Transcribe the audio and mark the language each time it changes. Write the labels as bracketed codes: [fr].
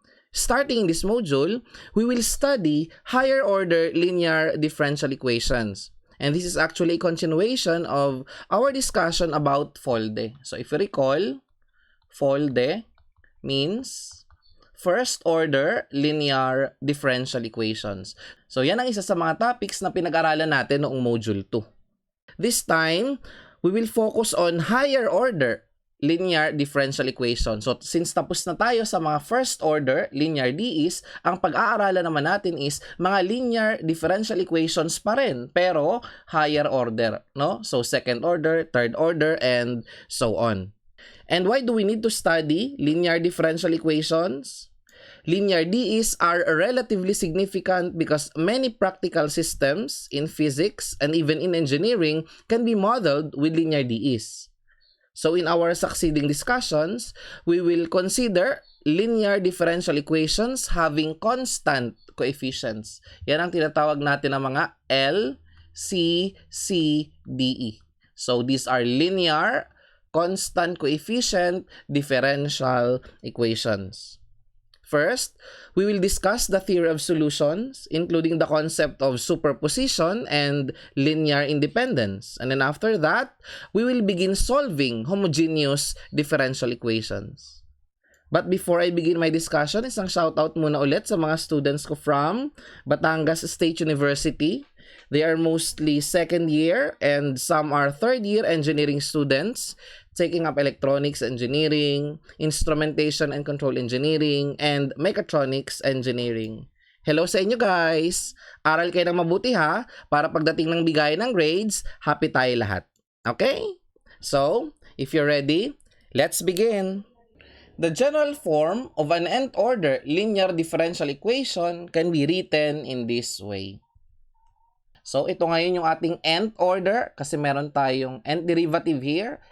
[en] Starting in this module, we will study higher-order linear differential equations. And this is actually a continuation of our discussion about FOLDE. So if you recall, FOLDE means first-order linear differential equations. [tl] So yan ang isa sa mga topics na pinag-aralan natin noong Module 2. [en] This time, we will focus on higher-order linear differential equations. [tl] So since tapos na tayo sa mga first-order linear DEs, ang pag-aaralan naman natin is mga linear differential equations pa rin, pero higher order, no? [en] So second order, third order, and so on. And why do we need to study linear differential equations? Linear DEs are relatively significant because many practical systems in physics and even in engineering can be modeled with linear DEs. So in our succeeding discussions, we will consider linear differential equations having constant coefficients. [tl] Yan ang tinatawag natin ng mga LCCDE. [en] So these are linear constant coefficient differential equations. First, we will discuss the theory of solutions, including the concept of superposition and linear independence. And then after that, we will begin solving homogeneous differential equations. But before I begin my discussion, [tl] isang shoutout muna ulit sa mga students ko [en] from Batangas State University. They are mostly second year and some are third year engineering students taking up electronics engineering, instrumentation and control engineering, and mechatronics engineering. [tl] Hello sa inyo guys! Aral kayo ng mabuti ha, para pagdating ng bigay ng grades, happy tayo lahat. Okay? [en] So, if you're ready, let's begin! The general form of an nth-order linear differential equation can be written in this way. [tl] So, ito ngayon yung ating nth order kasi meron tayong [en] nth derivative here.